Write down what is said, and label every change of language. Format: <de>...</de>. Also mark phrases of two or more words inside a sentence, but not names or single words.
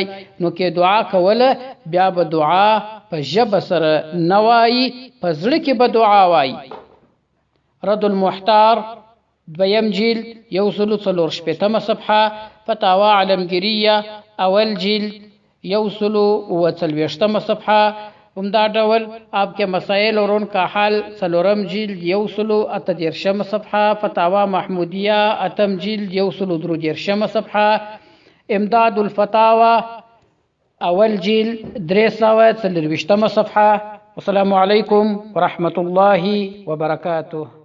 <ps>نو کې دعا کوله بیا به دعا په ژبه سره نه وایي، په زړه کې به دعا وایي. رد المحتار دویم جلد 144 صفحه، فتاوا علمگیریه اول جلد 143 صفحه. همدا ډول آپ کے مسائل اور ان کا حل سلورم جلد 138 صفحه، فتاوا محمودیه اتم جلد 113 صفحه، امداد الفتاوا اول جلد 340 صفحه.</ps> <ar>والسلام علیکم ورحمة الله وبرکاته.</ar>